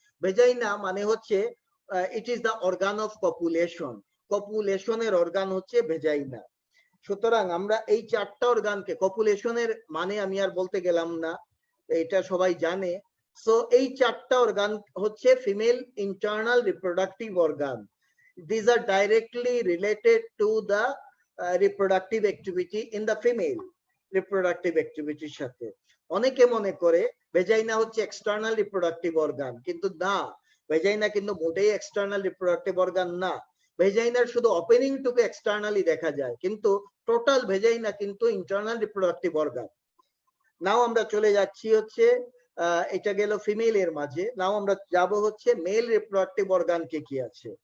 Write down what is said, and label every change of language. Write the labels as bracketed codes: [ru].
[bn] Vagina মানে হচ্ছে [en] It is the organ of copulation. [bn] কপুলেশনের organ হচ্ছে ভেজাইনা। সুতরাং আমরা এই 4টা অর্গানকে, কপুলেশনের মানে আমি আর বলতে গেলাম না, এটা সবাই জানে। সো এই 4টা অর্গান হচ্ছে female internal reproductive organ. [en] These are directly related to the reproductive activity in the female reproductive activity সাথে। [bn] অনেকে মনে করে ভেজাইনা হচ্ছে এক্সটার্নাল রিপ্রোডাক্টিভ অর্গান, কিন্তু না, ভেজাইনা কিন্তু মোটেই এক্সটার্নাল রিপ্রোডাক্টিভ অর্গান না। ভেজাইনার শুধু ওপেনিং টুকু এক্সটার্নালি দেখা যায়, কিন্তু টোটাল ভেজাইনা কিন্তু ইন্টারনাল রিপ্রোডাক্টিভ অর্গান। নাও আমরা চলে যাচ্ছি হচ্ছে এটা গেল ফিমেলের মাঝে, নাও আমরা যাব হচ্ছে মেল রিপ্রোডাক্টিভ অর্গান কে কি আছে।